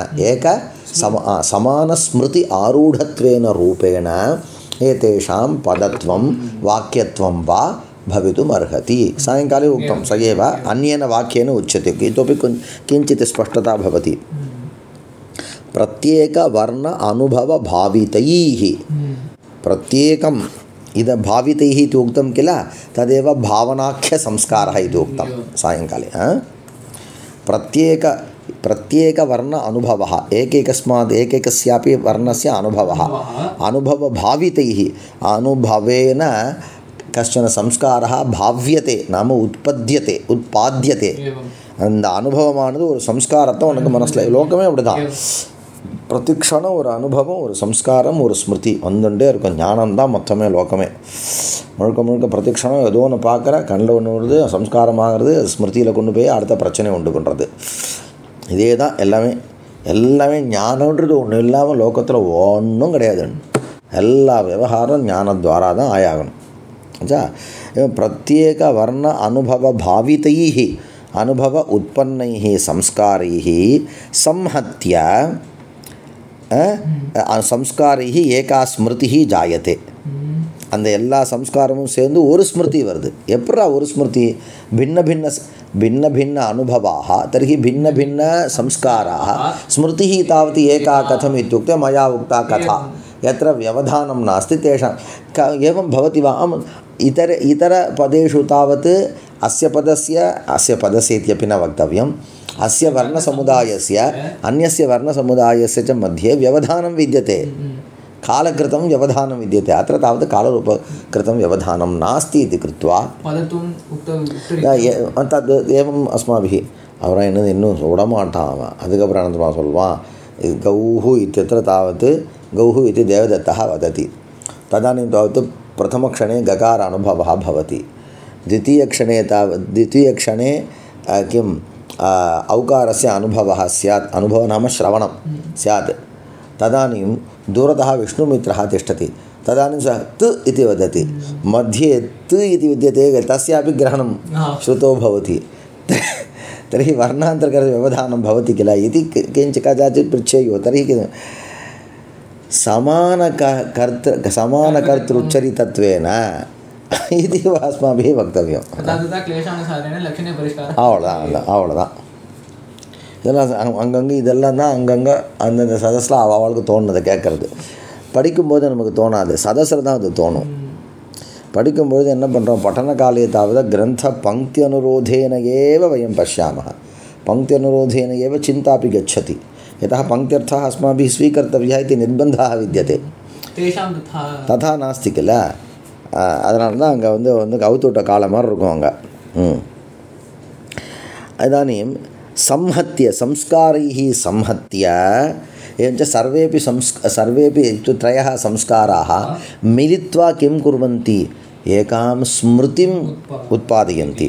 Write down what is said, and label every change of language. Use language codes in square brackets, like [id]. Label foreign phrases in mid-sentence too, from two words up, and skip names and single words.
[sa] समानस्मृति आरूढत्वेन रूपेण एतेषां पदत्वं वाक्यत्वं वा भवितुमर्हति सायङ्काले उक्तं स एव अन्येन वाक्येन उच्यते इतोपि किञ्चित् स्पष्टता भवति प्रत्येकवर्ण अनुभवभावितैः प्रत्येकम् इद भावितैः इति उक्तं किल तदेव भावनाख्यसंस्कारः इति उक्तं सायङ्काले प्रत्येकवर्ण अनुभवः एकैकस्मात् एकैकस्यापि वर्णस्य अनुभवः अनुभवभावितैः अनुभवेन कश्चन संस्कारः भाव्यते नाम उत्पाद्यते [ta] அந்த அனுபவமானது ஒரு சம்ஸ்காரத்தை உனக்கு மனசில் லோகமே அப்படிதான் பிரதிக்ஷணம் ஒரு அனுபவம் ஒரு சம்ஸ்காரம் ஒரு ஸ்மிருதி வந்துட்டே இருக்கும் ஞானம்தான் மொத்தமே லோகமே முழுக்க முழுக்க பிரதிக்ஷணம் ஏதோ ஒன்று பார்க்குற கண்ணில் ஒன்று வருது சம்ஸ்காரமாகிறது ஸ்மிருதியில் கொண்டு போய் அடுத்த பிரச்சனை உண்டு பண்ணுறது இதே தான் எல்லாமே ஞானன்றது ஒன்று இல்லாமல் லோகத்தில் ஒன்றும் கிடையாது எல்லா விவகாரம் ஞானத்வாரா தான் ஆயாகணும் ஆச்சா [sa] प्रत्येक वर्ण अनुभव भावितैः अनुभव उत्पन्नैः संस्कारैः संहत्य संस्कारैः एका स्मृतिः जायते [ta] அந்த எல்லா சம்ஸ்காரமும் சேர்ந்து ஒரு ஸ்மிருதி வருது எப்படா ஒரு ஸ்மிருதி भिन्न [sa] भिन्न अनुभवाः तर्हि भिन्न भिन्न संस्काराः स्मृतिः तावत् एका कथम् इत्युक्ते मया उक्ता कथा यत्र व्यवधानं नास्ति तेषां एवं भवति वा इतर पदेषु तावत् अस्य पदस्य इत्यपि न वक्तव्यम् अस्य वर्णसमुदायस्य अन्यस्य वर्णसमुदायस्य च मध्ये व्यवधानं विद्यते कालकृतं व्यवधानं विद्यते अत्र तावत् कालरूपकृतं व्यवधानं नास्ति इति कृत्वा तद् एवम् अस्माभिः [ta] அவரை என்ன இன்னும் விடமாட்டான் அவன் அதுக்கப்புறம் அனந்தமாக சொல்வான் [sa] गौः इत्यत्र तावत् गौः इति देवदत्तः वदति तदानीं तावत् प्रथमक्षणे गकार अनुभवः भवति द्वितीयक्षणे किम् औकारस्य अनुभवः स्यात् अनुभवः नाम श्रवणं स्यात् तदानीं दूरतः विष्णुमित्रः तिष्ठति तदानीं सः तु इति वदति मध्ये तु इति विद्यते तस्यापि ग्रहणं श्रुतो भवति तर्हि वर्णान्तरव्यवधानं भवति किल इति किञ्चित् कदाचित् पृच्छेयुः। तर्हि समानकर्तृच्चरितत्वेन इति अस्माभिः वक्तव्यम्. [ta] அவ்வளோதான். இதெல்லாம் அங்கங்கே இதெல்லாம் தான் அங்கங்கே அந்தந்த சதஸில் அவளுக்கு தோணுனதை கேட்குறது. படிக்கும்போது நமக்கு தோணாது, சதஸில் தான் அது தோணும். படிக்கும்பொழுது என்ன பண்ணுறோம், [sa] பட்டனकाले तावत् ग्रन्थ पङ्क्ति अनुरोधेन एव वयं पश्यामः. पङ्क्ति अनुरोधेन एव चिन्तापि गच्छति. यतः पङ्क्त्यर्थः अस्माभिः स्वीकर्तव्यः इति निर्बन्धः विद्यते. तथा नास्ति किल. [ta] அதனால தான் அங்கே வந்து கவுத்துவிட்ட காலம் மாதிரி இருக்கும் அங்கே. [sa] इदानीं संहत्य संस्कारैः संहत्य एवञ्च सर्वेपि त्रयः संस्काराः मिलित्वा किं कुर्वन्ति, एकां स्मृतिम् उत्पादयन्ति.